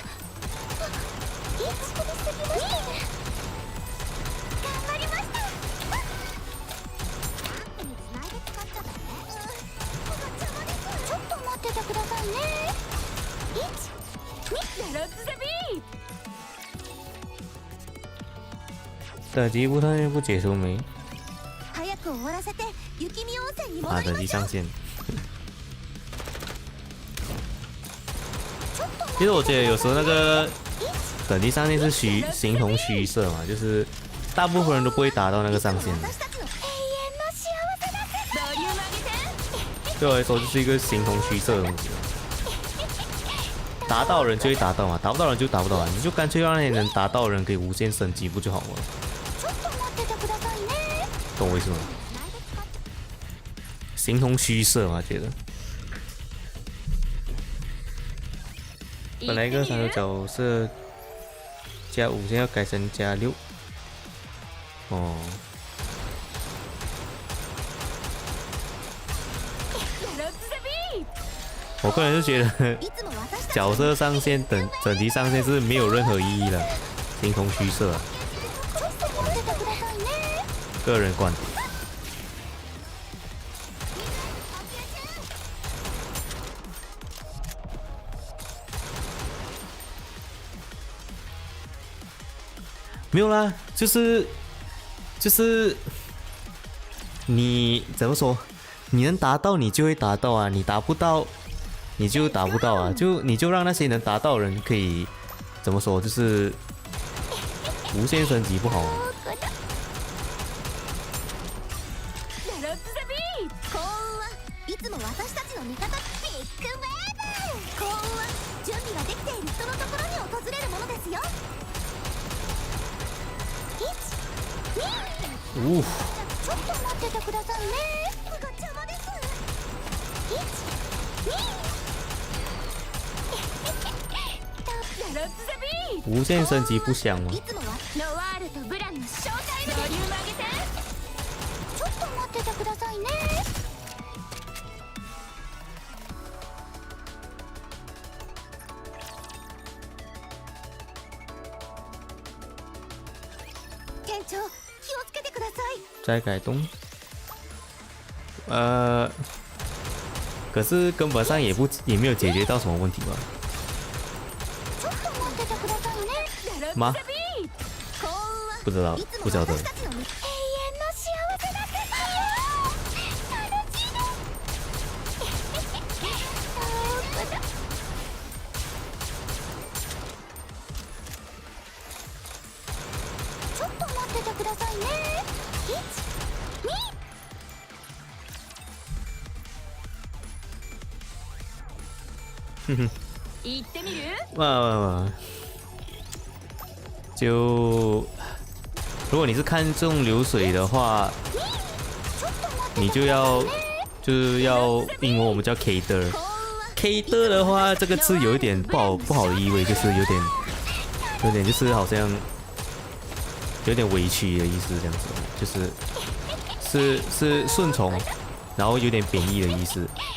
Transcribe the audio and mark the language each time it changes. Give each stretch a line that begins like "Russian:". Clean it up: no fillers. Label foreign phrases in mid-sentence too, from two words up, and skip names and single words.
Japanese: いいとこで過ぎましたね。頑張りました。ランプにつないで使っちゃったね。邪魔です。ちょっと待っててくださいね。1、2レッツザビー。
Chinese: 等级不上不解除没？
Japanese: 早く終わらせて雪見温泉に戻啊，りましょう。
Chinese: 等级上线。
Japanese: ちょっと待って
Chinese: 其实我觉得有时候那个等级上限是形同虚设嘛，就是大部分人都不会达到那个上限。
Japanese: 私たちの永遠の幸せだけ。ボリューム上げて。
Chinese: 对我来说就是一个形同虚设的东西。达到人就会达到嘛，达不到人就达不到啊，你就干脆让那些能达到的人可以无限升级不就好了？
Japanese: ちょっと待っててくださいね。
Chinese: 懂我意思吗？形同虚设嘛，觉得。本来一个3个角色加5，现在要改成加6。哦，
Japanese: レッツザビー。
Chinese: 我个人是觉得
Japanese: いつも私たち
Chinese: 角色上限等级上限是没有任何意义的，形同虚设啊，
Japanese: ちょっと待っててくださいね。
Chinese: 个人观点。没有啦，就是你怎么说？你能达到你就会达到啊，你达不到你就达不到啊，你就让那些能达到的人可以怎么说？就是无限升级不好吗？
Japanese: どこだ。レッツザビー。幸運はいつも私たちの味方
English: big wave.
Japanese: 幸運は準備ができている人のところに訪れるものですよ。1、2 呜、ちょっと待ってっててくださいね。ご邪魔です。
Chinese: 无限升级不香吗？
Japanese: いつもはノワールとブランのショータイム。ボリューム上げて。ちょっと待っててくださいね。店長、気をつけてください。
Chinese: 再改动。可是根本上也没有解决到什么问题吧？
Japanese: ちょっと待っててくださいね。
Chinese: 吗？不知道，不晓得。
Japanese: 永遠の幸せだけ楽しいの。ちょっと待っててくださいね。哼哼。行ってみる？
Chinese: 嘛，就如果你是看重流水的话，你就是要英文我们叫 cater。cater 的话，这个字有一点不好的意味，就是有点就是好像有点委屈的意思，这样子，就是顺从，然后有点贬义的意思。